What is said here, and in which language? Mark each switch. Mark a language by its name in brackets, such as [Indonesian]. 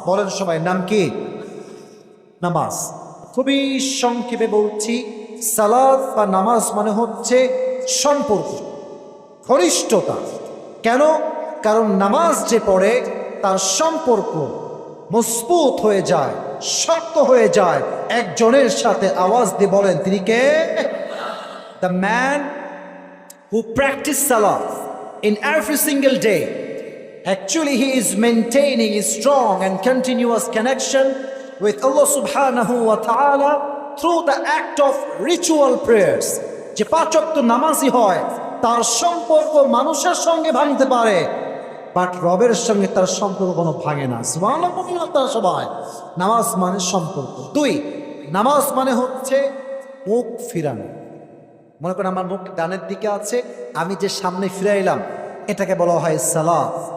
[Bangla] বলেন সবাই, নাম কি? নামাজ। খুবই সংক্ষেপে বলছি, সালাত বা নামাজ মানে হচ্ছে সম্পর্ক, ঘনিষ্ঠতা। কেন? কারণ নামাজ যে পড়ে তার সম্পর্ক মজবুত হয়ে যায়, শক্ত হয়ে যায় একজনের সাথে। আওয়াজ দিয়ে বলেন তিনি কে? [English] The man who practice salah in every single day, actually he is maintaining a strong and continuous connection with Allah subhanahu wa ta'ala through the act of ritual prayers. [Bangla] যে 5 ওয়াক্ত নামাজি হয় তার সম্পর্ক মানুষের সঙ্গে ভাঙতে পারে, বাট রবের সঙ্গে তার সম্পর্ক কোনো ভাঙে না। সুবহানাল্লাহ। তার সবাই নামাজ মানে সম্পর্ক। 2, নামাজ মানে হচ্ছে মুখ ফিরানো। মনে করেন আমার মুখ ডানের দিকে আছে, আমি যে সামনে ফিরাইলাম এটাকে বলা হয় সালাত।